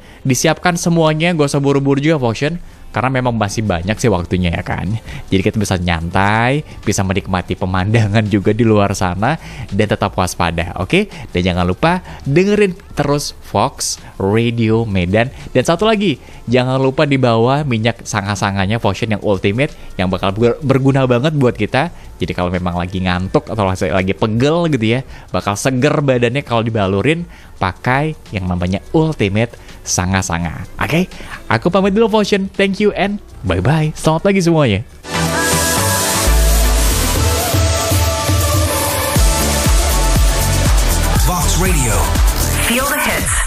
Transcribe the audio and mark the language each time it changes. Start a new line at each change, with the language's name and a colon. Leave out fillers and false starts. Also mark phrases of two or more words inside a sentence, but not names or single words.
Indonesian: Disiapkan semuanya, gak usah buru-buru juga, Votion. Karena memang masih banyak sih waktunya, ya kan. Jadi kita bisa nyantai, bisa menikmati pemandangan juga di luar sana, dan tetap waspada, oke? Dan jangan lupa dengerin terus Fox Radio Medan. Dan satu lagi, jangan lupa dibawa minyak sanga-sanganya Votion yang ultimate, yang bakal berguna banget buat kita. Jadi kalau memang lagi ngantuk atau lagi pegel gitu ya, bakal seger badannya kalau dibalurin, pakai yang namanya ultimate sanga-sanga. Oke? Aku pamit dulu, Votion.
English: Thank you and bye-bye.
Indonesian: Selamat pagi semuanya. Fox Radio.
English: Feel the hits.